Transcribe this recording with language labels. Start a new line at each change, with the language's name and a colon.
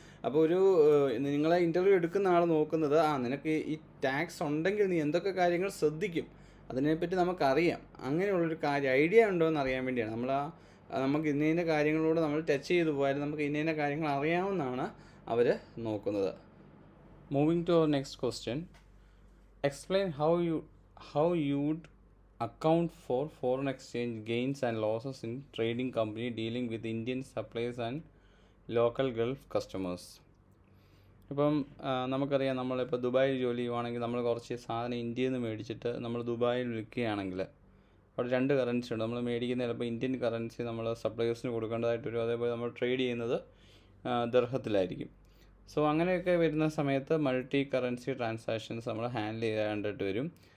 Malayalam: അപ്പോൾ നിങ്ങളെ ഇൻ്റർവ്യൂ എടുക്കുന്ന ആൾ നോക്കുന്നത്, നിനക്ക് ഈ ടാക്സ് ഉണ്ടെങ്കിൽ നീ എന്തൊക്കെ കാര്യങ്ങൾ ശ്രദ്ധിക്കും, അതിനെപ്പറ്റി നമുക്കറിയാം, അങ്ങനെയുള്ളൊരു ഐഡിയ ഉണ്ടോ എന്ന് അറിയാൻ വേണ്ടിയാണ്. നമുക്ക് ഇന്ന കാര്യങ്ങളിലൂടെ നമ്മൾ ടച്ച് ചെയ്തു പോയാലും നമുക്ക് ഇന്ന കാര്യങ്ങൾ അറിയാവുന്നതാണ് അവർ നോക്കുന്നത്.
English: Moving to our next question. Explain how you'd account for foreign exchange gains and losses in trading company dealing with Indian suppliers and local Gulf customers.
Malayalam: ഇപ്പം നമുക്കറിയാം, നമ്മളിപ്പോൾ ദുബായിൽ ജോലി ചെയ്യുവാണെങ്കിൽ നമ്മൾ കുറച്ച് സാധനം ഇന്ത്യയിൽ നിന്ന് മേടിച്ചിട്ട് നമ്മൾ ദുബായിൽ വിൽക്കുകയാണെങ്കിൽ അവിടെ രണ്ട് കറൻസി ഉണ്ട്. നമ്മൾ മേടിക്കുന്ന ചിലപ്പോൾ ഇന്ത്യൻ കറൻസി നമ്മൾ സപ്ലയേഴ്സിന് കൊടുക്കേണ്ടതായിട്ട് വരും. അതേപോലെ നമ്മൾ ട്രേഡ് ചെയ്യുന്നത് ദിർഹത്തിലായിരിക്കും. സോ അങ്ങനെയൊക്കെ വരുന്ന സമയത്ത് മൾട്ടി കറൻസി ട്രാൻസാക്ഷൻസ് നമ്മൾ ഹാൻഡിൽ ചെയ്യേണ്ടിട്ട് വരും.